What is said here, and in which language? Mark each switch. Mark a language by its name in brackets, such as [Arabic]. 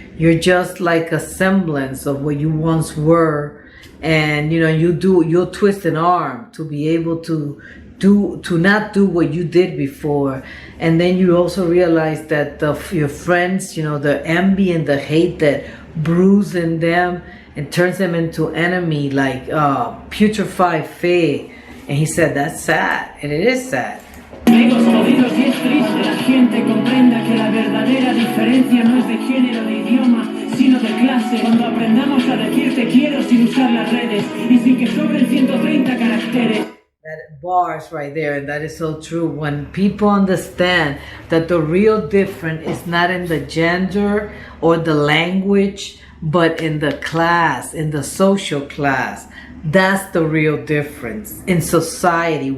[English] You're just like a semblance of what you once were, and you'll twist an arm to be able to not do what you did before. And then you also realize that your friends, the envy and the hate that brews in them and turns them into enemy, like putrefied fig. And he said that's sad, and it is sad. [Spanish] Egos jodidos y es triste. La gente comprenda que la verdadera diferencia no es de género, de idioma, sino de clase. Cuando aprendamos a decir te quiero sin usar las redes y sin que sobren 130 caracteres. [English] That bars right there, and that is so true. When people understand that the real difference is not in the gender or the language, but in the class, in the social class, that's the real difference in society.